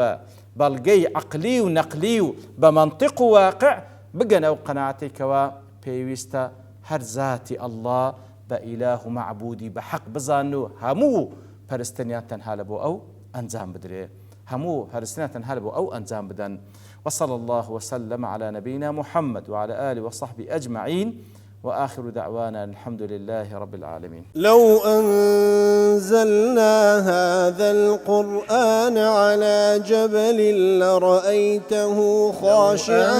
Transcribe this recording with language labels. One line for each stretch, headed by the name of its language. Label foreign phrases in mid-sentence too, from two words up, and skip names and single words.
Central Kurdish: بە بەڵگەی عەقلی و نەقلی و بە مەنطق و واقع بگەن ئەو قەناعەتێکەوە پێویستە هەر ذاتی ئەڵڵا بە ئیلاහ و مەعبودی بە حەق بزان و هەموو پەرستنیان تەنها لە بۆ ئەو ئەنجام بدرێ هەموو پەرستنیان تەنها لە بۆ ئەو ئەنجام بدەن
Arabic: وصلى الله وسلم على نبينا محمد وعلى آله وصحبه أجمعين وآخر دعوانا الحمد لله رب العالمين. لو أنزلنا هذا القرآن على جبل لرأيته خاشعا